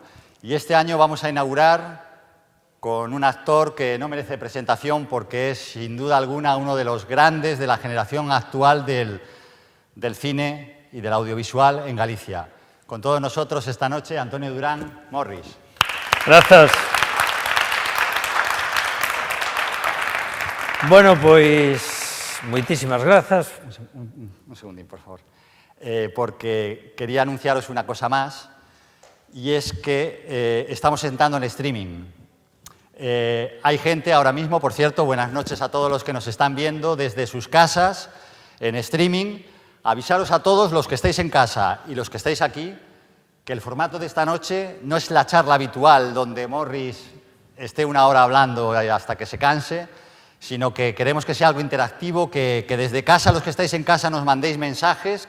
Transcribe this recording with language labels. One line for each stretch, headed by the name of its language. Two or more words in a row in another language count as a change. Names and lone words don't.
Spanish: Y este año vamos a inaugurar con un actor que no merece presentación porque es, sin duda alguna, uno de los grandes de la generación actual del cine y del audiovisual en Galicia. Con todos nosotros esta noche, Antonio Durán Morris.
Galician: Grazas. Bueno, pois, moitísimas grazas. Un segundín, por favor.
Spanish: Porque quería anunciaros una cosa más, y es que estamos entrando en streaming. Hay gente ahora mismo, por cierto, buenas noches a todos los que nos están viendo desde sus casas, en streaming. Avisaros a todos los que estáis en casa y los que estáis aquí, que el formato de esta noche no es la charla habitual, donde Morris esté una hora hablando hasta que se canse, sino que queremos que sea algo interactivo, que desde casa, los que estáis en casa, nos mandéis mensajes.